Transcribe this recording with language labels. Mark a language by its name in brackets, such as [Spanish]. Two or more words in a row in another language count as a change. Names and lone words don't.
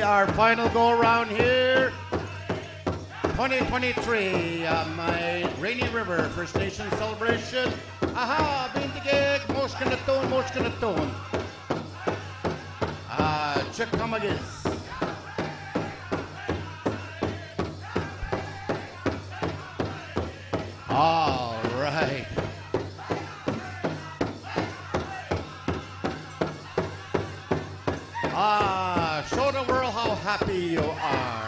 [English] Our final go around here. 2023, my Rainy River First Nation celebration. [Ojibwa] Aha, bintigig, moshkanatone. Chickamagis. [English] All right. Show the world how happy you are.